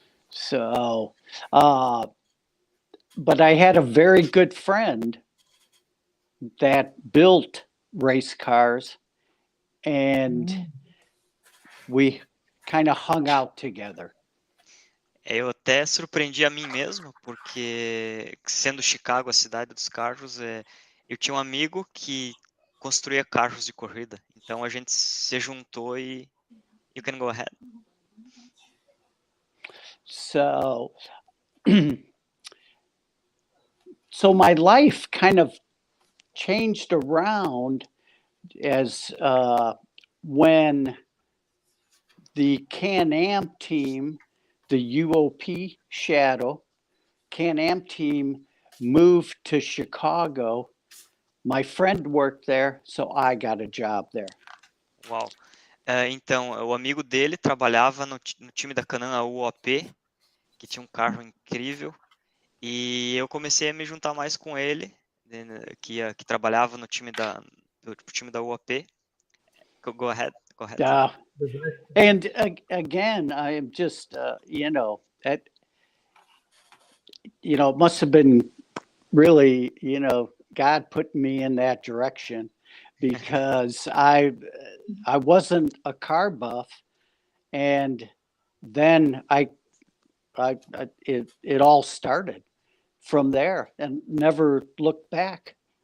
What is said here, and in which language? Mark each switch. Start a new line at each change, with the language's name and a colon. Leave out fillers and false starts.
English: So, but I had a very good friend that built race cars, and we kind of hung out together.
Portuguese: Eu até surpreendi a mim mesmo, porque sendo Chicago a cidade dos carros, eu tinha um amigo que construía carros de corrida. Então a gente se juntou e
English: you can go ahead. So, so my life kind of changed around as when the Can-Am team, the UOP Shadow Can-Am team moved to Chicago. My friend worked there, so I got a job there.
Portuguese: Uau. Então, o amigo dele trabalhava no time da Can-Am UOP, que tinha um carro incrível, e eu comecei a me juntar mais com ele, que trabalhava no time da UOP.
English: Go ahead. Yeah. And again, I am just, it must have been really, God put me in that direction, because I wasn't a car buff, and then it all started from there and never looked back.